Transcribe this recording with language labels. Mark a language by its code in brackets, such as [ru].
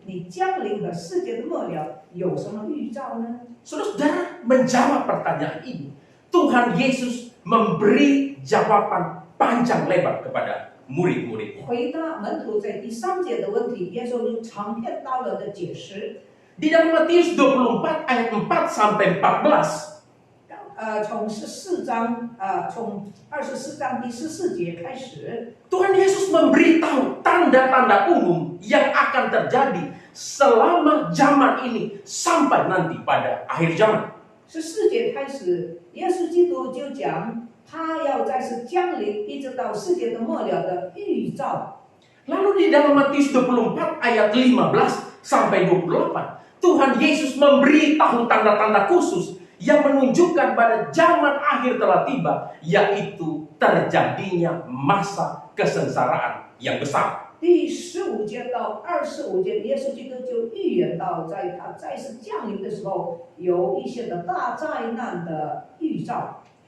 [zh] 你降临的世界的末了有什么预兆呢？” [id] Saudara menjawab pertanyaan ini. Tuhan Yesus memberi jawaban panjang lebar kepada murid-murid. [zh] 回答门徒在第3节的问题，耶稣就长篇大论的解释。 [id] Di dalam Matius 24 ayat 4 sampai 14, [zh] 从14章从24章第14节开始， [id] Tuhan Yesus memberitahu tanda-tanda umum yang akan terjadi selama zaman ini sampai nanti pada akhir zaman. [zh] 14节开始，耶稣基督就讲他要再次降临，一直到世界的末了的预兆。 [id] Lalu di dalam Matius 24 ayat 15 sampai 28, Tuhan Yesus memberitahu tanda-tanda khusus yang menunjukkan pada zaman akhir telah tiba, yaitu terjadinya masa kesengsaraan yang besar. [zh] 第15节到25节，耶稣基督就预言到，在他再次降临的时候，有一些的大灾难的预兆。